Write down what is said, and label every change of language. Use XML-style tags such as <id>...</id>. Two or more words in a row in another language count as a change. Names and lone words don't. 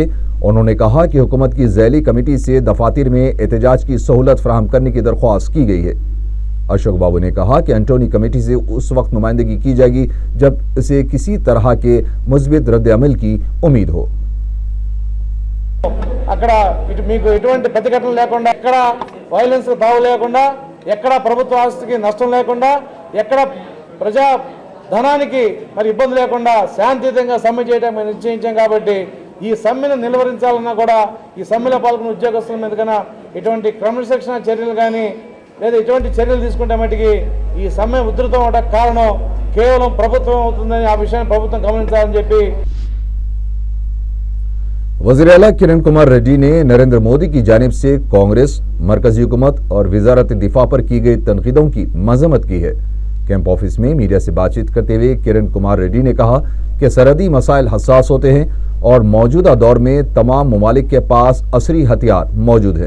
<ur>انہوں نے کہا کہ حکومت کی ذیلی کمیٹی سے دفاتر میں احتجاج کی سہولت فراہم کرنے کی درخواست کی گئی ہے۔ اشوک بابو نے کہا کہ انٹونی کمیٹی سے اس وقت نمائندگی کی جائے گی جب اسے کسی طرح کے مثبت رد عمل کی امید ہو۔</ur> <te>అక్కడ ఇటు మీకు ఎటువంటి ప్రతిఘటన లేకుండా, ఎక్కడ వైలెన్స్ తావు లేకుండా, ఎక్కడ ప్రభుత్వ ఆస్తికి నష్టం లేకుండా, ఎక్కడ ప్రజా ధనానికి మరి ఇబ్బంది లేకుండా శాంతియుతంగా సమ్మె చేయడం మేము నిశ్చయించాం. కాబట్టి ఈ సమ్మెను నిలువరించాలన్నా కూడా ఈ సమ్మెలో పాల్గొన్న ఉద్యోగస్తుల మీద కన్నా ఇటువంటి క్రమశిక్షణ చర్యలు కానీ లేదా ఇటువంటి చర్యలు తీసుకుంటే మటుకి ఈ సమ్మె ఉధృతం అవడానికి కారణం కేవలం ప్రభుత్వం అవుతుందని ఆ విషయాన్ని ప్రభుత్వం గమనించాలని చెప్పి</te> <ur>وزیر اعلیٰ کرن کمار ریڈی نے نریندر مودی کی جانب سے کانگریس، مرکزی حکومت اور وزارت دفاع پر کی گئی تنقیدوں کی مذمت کی ہے.</ur> <en>camp office</en> <ur>میں میڈیا سے بات چیت کرتے ہوئے کرن کمار ریڈی نے کہا کہ سرحدی مسائل حساس ہوتے ہیں اور موجودہ دور میں تمام ممالک کے پاس عصری ہتھیار موجود ہیں.</ur>